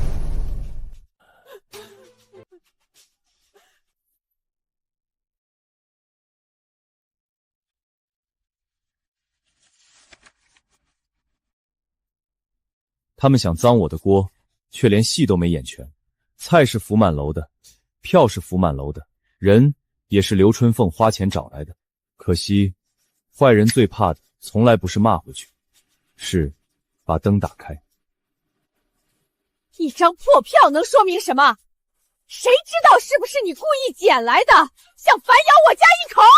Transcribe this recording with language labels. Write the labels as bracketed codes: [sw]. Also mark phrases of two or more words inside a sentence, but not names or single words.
[zh] 他們想髒我的鍋，卻連戲都沒演全。菜是福滿樓的，票是福滿樓的，人也是劉春鳳花錢找來的。可惜，壞人最怕的從來不是罵回去，是把燈打開。一張破票能說明什麼？誰知道是不是你故意撿來的，想反咬我家一口？